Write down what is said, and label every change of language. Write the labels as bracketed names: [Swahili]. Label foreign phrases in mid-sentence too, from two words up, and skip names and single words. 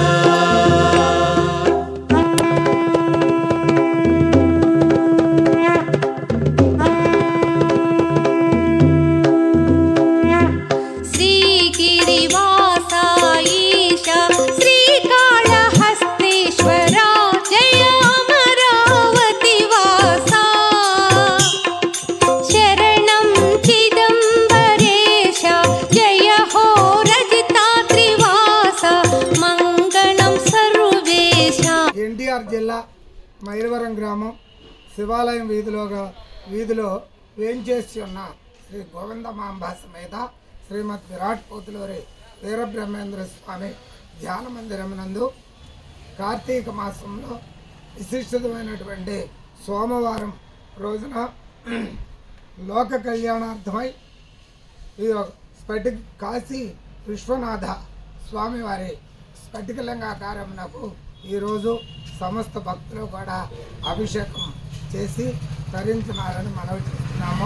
[Sanskrit] श्रीगिरिवासा ईशा श्रीकाళहस्तीश्वरा जय अमरावतीवासा शरणं चिदम्बरेश जय हो रजतात्रिवासा मङ्गलं सर्वेश [Telugu] ఎన్టీఆర్ జిల్లా మైలవరం గ్రామం శివాలయం వీధిలో వేంచేసి ఉన్న శ్రీ గోవిందమాంబ సమేత శ్రీమద్ విరాట్ పోతులూరి వీరబ్రహ్మేంద్ర స్వామి ధ్యాన మందిరమునందు కార్తీక మాసంలో విశిష్టమైనటువంటి సోమవారం రోజున లోక కళ్యాణార్థమై ఈ స్ఫటిక కాశీ విశ్వనాథ స్వామివారి స్ఫటికలింగాకారమునకు ఈరోజు సమస్త భక్తులు కూడా అభిషేకం చేసి ధరించినారని మనవి చేస్తున్నాము.